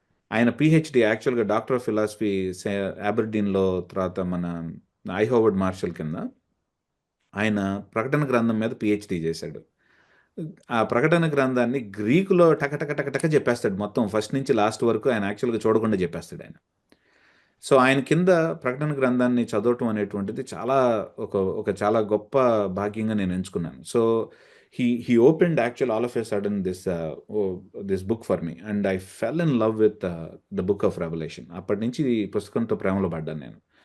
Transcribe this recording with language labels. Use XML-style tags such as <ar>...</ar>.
<te>ఆయన పిహెచ్డి యాక్చువల్గా doctor of philosophy అబర్డీన్లో, తర్వాత మన ఐహోవర్డ్ మార్షల్ కింద ఆయన ప్రకటన గ్రంథం మీద పిహెచ్డి చేశాడు. ఆ ప్రకటన గ్రంథాన్ని గ్రీకులో టక చెప్పేస్తాడు, మొత్తం ఫస్ట్ నుంచి లాస్ట్ వరకు ఆయన యాక్చువల్గా చూడకుండా చెప్పేస్తాడు ఆయన. సో ఆయన కింద ప్రకటన గ్రంథాన్ని చదవటం అనేటువంటిది చాలా ఒక చాలా గొప్ప భాగ్యంగా నేను ఎంచుకున్నాను.</te> <en>So he opened actually all of a sudden this book for me and I fell in love with the book of Revelation.</en> <te>అప్పటి నుంచి ఈ పుస్తకంతో ప్రేమలో పడ్డాను నేను.</te>